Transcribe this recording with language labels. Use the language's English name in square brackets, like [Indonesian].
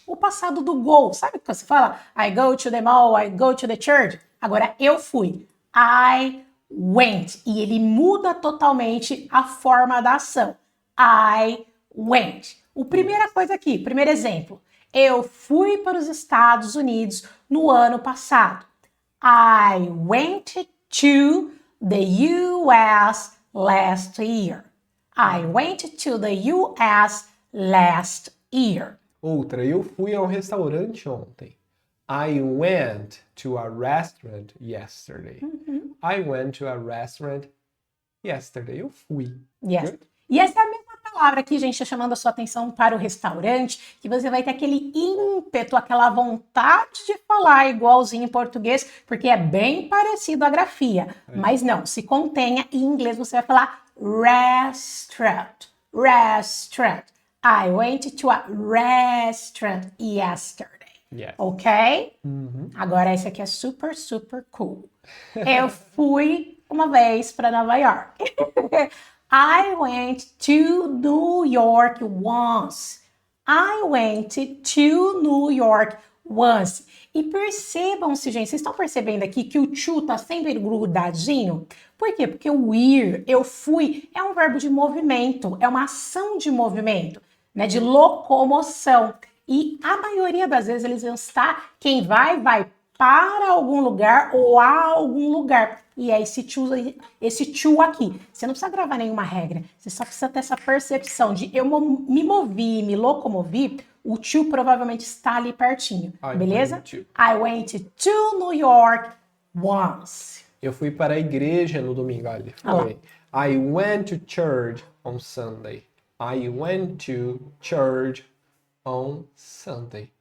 [Portuguese] O passado do go. Sabe quando você fala [English] I go to the mall, I go to the church? [Portuguese] Agora, eu fui. [English] I went. [Portuguese] E ele muda totalmente a forma da ação. [English] I went. [Portuguese] O primeira coisa aqui, primeiro exemplo. Eu fui para os Estados Unidos no ano passado. [English] I went to the US last year. I went to the US last year. [Portuguese] Outra, eu fui a um restaurante ontem. [English] I went to a restaurant yesterday. I went to a restaurant yesterday. [Portuguese] Eu fui. [English] Yes. Good? [Portuguese] E essa é a mesma palavra aqui, gente, chamando a sua atenção para o restaurante, que você vai ter aquele ímpeto, aquela vontade de falar igualzinho em português, porque é bem parecido à grafia. Mas não, se contenha, em inglês você vai falar restaurant. [English] Restaurant. I went to a restaurant yesterday. Yes. Ok? [Portuguese] Agora esse aqui é [English] super, super cool. [Portuguese] Eu fui uma vez para Nova York. [English] I went to New York once. I went to New York once. [Portuguese] E percebam-se, gente, vocês estão percebendo aqui que o to tá sempre grudadinho? Por quê? Porque o ir, eu fui, é um verbo de movimento, é uma ação de movimento, né, de locomoção. E a maioria das vezes eles vão estar, quem vai para algum lugar ou a algum lugar. E é esse to aqui. Você não precisa gravar nenhuma regra, você só precisa ter essa percepção de eu me movi, me locomovi, o to provavelmente está ali pertinho, beleza? [English] I went to New York once. [Portuguese] Eu fui para a igreja no domingo. Olha, foi. [English] I went to church on Sunday. I went to church on Sunday.